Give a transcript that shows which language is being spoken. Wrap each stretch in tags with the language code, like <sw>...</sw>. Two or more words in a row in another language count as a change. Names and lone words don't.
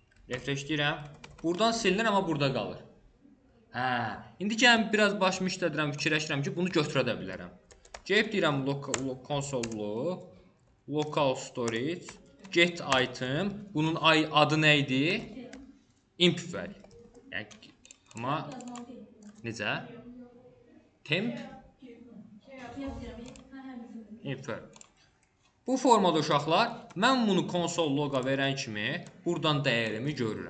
<az>Refreşləyirəm. Buradan silinir, amma burada qalır. Hə, indi gəlin biraz başımı işlədirəm, fikirləşirəm ki, bunu götürə də bilərəm. Gəlib deyirəm</az> <en>console local storage get item.</en> <az>Bunun adı nə idi? Imp var. Yəni amma necə? Temp imp var. Bu formada uşaqlar, mən bunu</az> <en>console loga</en> <az>verən kimi buradan dəyərimi görürəm.</az>